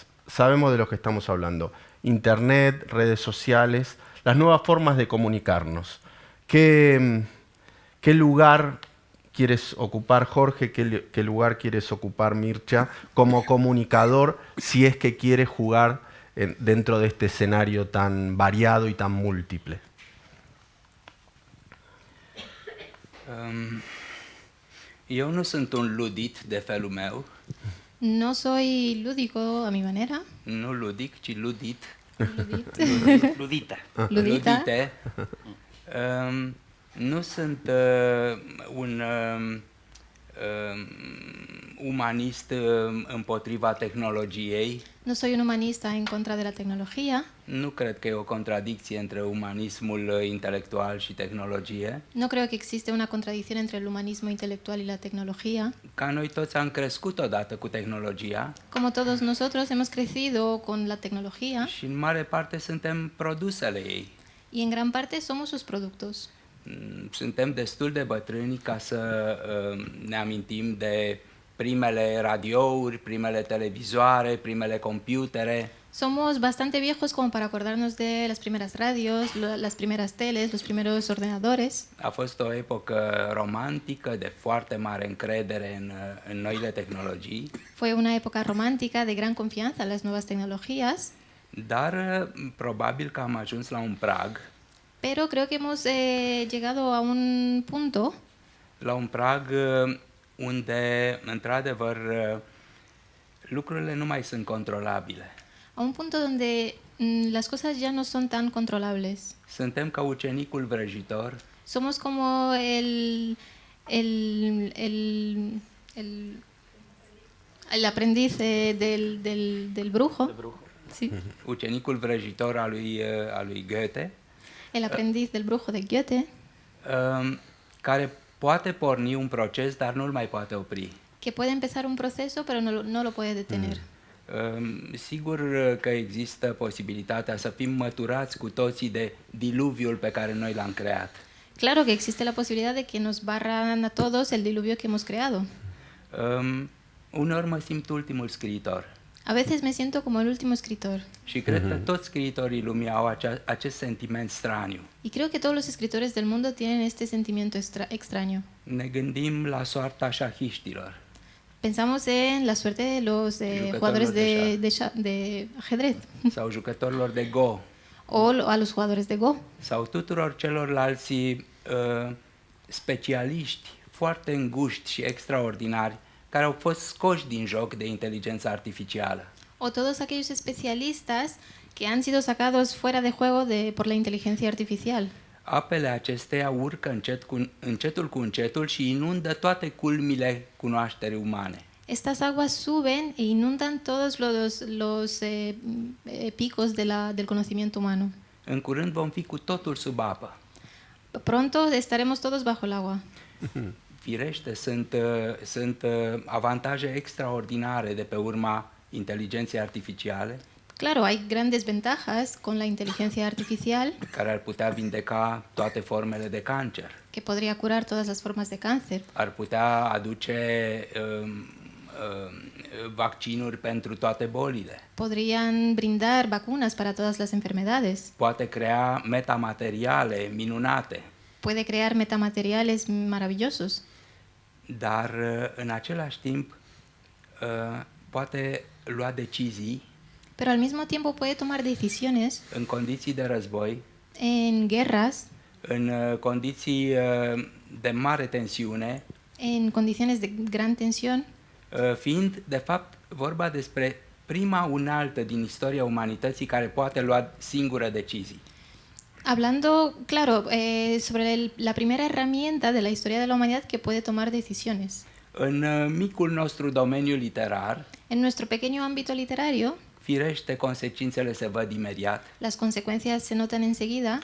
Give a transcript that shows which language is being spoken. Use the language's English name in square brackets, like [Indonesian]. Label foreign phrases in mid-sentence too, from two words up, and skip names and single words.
[Spanish] Sabemos de lo que estamos hablando. Internet, redes sociales, las nuevas formas de comunicarnos. ¿Qué lugar quieres ocupar, Jorge? ¿Qué lugar quieres ocupar, Mircha, como comunicador, si es que quieres jugar dentro de este escenario tan variado y tan múltiple? [Romanian] Eu nu sunt un ludit de felul meu, [Spanish] No soy lúdico a mi manera. [Romanian] nu ludic, ci ludit. [Spanish] Ludita. Ludita. [Romanian] Ludite. Nu sunt un umanist împotriva tehnologiei. [Spanish] No soy un humanista en contra de la tecnología. [Romanian] Nu cred că e o contradicție între umanismul intelectual și tehnologie. [Spanish] No creo que existe una contradicción entre el humanismo intelectual y la tecnología. [Romanian] Ca noi toți am crescut odată cu tehnologia [Spanish] Como todos nosotros hemos crecido con la tecnología [Romanian] și în mare parte suntem produsele ei. [Spanish] y en gran parte somos sus productos. [Romanian] Suntem destul de bătrâni ca să ne amintim de primele radiouri, primele televizoare, primele computere. [Spanish] Somos bastante viejos como para acordarnos de las primeras radios, las primeras teles, los primeros ordenadores. [Romanian] A fost o epocă romantică de foarte mare încredere în noile tehnologii, [Spanish] Fue una época romántica de gran confianza en las nuevas tecnologías, [Romanian] dar probabil că am ajuns la un prag, [Spanish] pero creo que hemos llegado a un punto [Romanian] unde, într-adevăr, lucrurile nu mai sunt controlabile. [Spanish] a un punto donde las cosas ya no son tan controlables. [Romanian] Suntem ca ucenicul vrăjitor [Spanish] Somos como el aprendiz del brujo. Sí. [Romanian] ucenicul vrăjitor al lui Goethe, [Spanish] El aprendiz del brujo de Goethe, [Romanian] care poate porni un proces, dar nu-l mai poate opri. [Spanish] que puede empezar un proceso pero no lo puede detener. [Romanian] Sigur că există posibilitatea să fim măturați cu toții de diluviul pe care noi l-am creat. [Spanish] Claro que existe la posibilidad de que nos barran a todos el diluvio que hemos creado. [Romanian] Uneori mă simt ultimul scriitor [Spanish] A veces me siento como el último escritor. [Romanian] și cred că toți scriitorii lumii au acest sentiment straniu. [Spanish] Y creo que todos los escritores del mundo tienen este sentimiento extraño. [Romanian] Ne gândim la soarta șahiștilor, [Spanish] Pensamos en la suerte de los jugadores de ajedrez [Romanian] sau jucătorilor de Go, [Spanish] o a los jugadores de Go. [Romanian] sau tuturor celorlalți specialiști foarte înguști și extraordinari care au fost scoși din joc de inteligența artificială. [Spanish] O todos aquellos especialistas que han sido sacados fuera de juego por la inteligencia artificial. [Romanian] Apele acesteia urcă încetul cu încetul și inundă toate culmile cunoașterii umane. [Spanish] Estas aguas suben e inundan todos los picos del conocimiento humano. [Romanian] În curând vom fi cu totul sub apă. [Spanish] Pronto estaremos todos bajo el agua. [Romanian] Firește, sunt avantaje extraordinare de pe urma inteligenței artificiale, [Spanish] Claro, hay grandes ventajas con la inteligencia artificial [Romanian] care ar putea vindeca toate formele de cancer, [Spanish] que podría curar todas las formas de cáncer. [Romanian] ar putea aduce vaccinuri pentru toate bolile, [Spanish] Podrían brindar vacunas para todas las enfermedades. [Romanian] poate crea metamateriale minunate, [Spanish] Puede crear metamateriales maravillosos. [Romanian] dar în același timp poate lua decizii [Spanish] pero al mismo tiempo puede tomar decisiones [Romanian] în condiții de război, [Spanish] en guerras, [Romanian] în condiții de mare tensiune, [Spanish] en condiciones de gran tensión, [Romanian] fiind de fapt vorba despre prima unealtă din istoria umanității care poate lua singură decizii. [Spanish] hablando, claro, sobre la primera herramienta de la historia de la humanidad que puede tomar decisiones. [Romanian] În micul nostru domeniu literar, [Spanish] En nuestro pequeño ámbito literario, [Romanian] firește, consecințele se văd imediat, [Spanish] las consecuencias se notan enseguida,